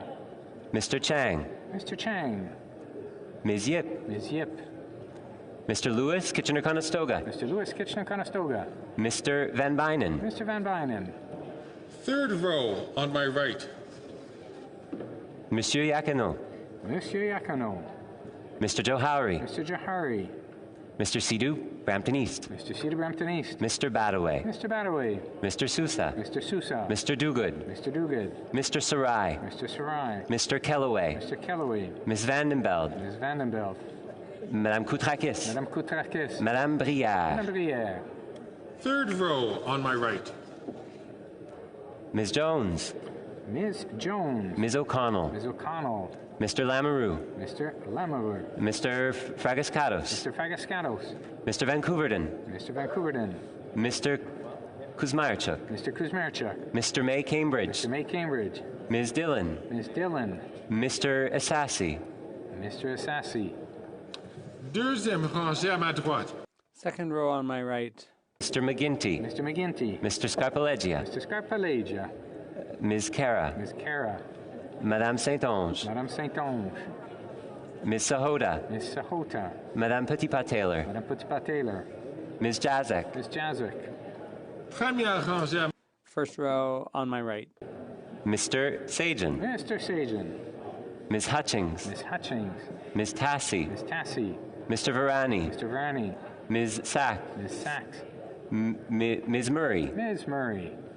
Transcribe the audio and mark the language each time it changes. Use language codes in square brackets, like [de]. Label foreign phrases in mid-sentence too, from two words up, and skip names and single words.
[en] Mr. Chang. Mr. Chang. Ms. Yip. Ms. Yip. Mr. Lewis, Kitchener-Conestoga. Mr. Lewis, Kitchener-Conestoga. Mr. Van Bynen. Mr. Van Bynen. Third row on my right. Monsieur Yakino. Monsieur Yakano. Mr. Johari. Mr. Johari. Mr. Sidhu, Brampton East. Mr. Cedar Brampton East. Mr. Badaway. Mr. Badaway. Mr. Sousa. Mr. Sousa. Mr. Duguid. Mr. Duguid. Mr. Sarai. Mr. Sarai. Mr. Kellaway. Mr. Kellaway. Ms. Vandenbeld. Ms. Vandenbelt. Madame Koutrakis. Madame Koutrakis. Madame Brière. Madame Brière. Third row on my right. Ms. Jones. Ms. Jones. Ms. O'Connell. Ms. O'Connell. Mr. Lamoureux. Mr. Lamoureux. Mr. Fragascatos. Mr. Fagascatos. Mr. Vancouverden. Mr. Vancouverden. Mr. Kuzmarchuk. Mr. Kuzmarchuk. Mr. May Cambridge. Mr. May Cambridge. Ms. Dillon. Ms. Dillon. Mr. Assassi. Mr. Assassi. [fr] Deuxième rangée à ma droite. [en] Second row on my right. Mr. McGinty. Mr. McGinty. Mr. Scarpalegia. Mr. Scarpalegia. Ms. Cara. Ms. Cara. Madame Saint-Onge. Madame Saint-Onge. Ms. Sahota. Ms. Sahota. Madame Petitpas-Taylor. Madame Petitpas-Taylor. Ms. Jazek. Ms. Jazik. [fr] Première rangée à [en] First row on my right. Mr. Sajan. Mr. Sajan. Ms. Hutchings. Ms. Hutchings. Ms. Tassi. Ms. Tassi. Mr. Varani. Mr. Varney. Ms. Sack. Ms. Sachs. Ms. Murray. Ms. Murray.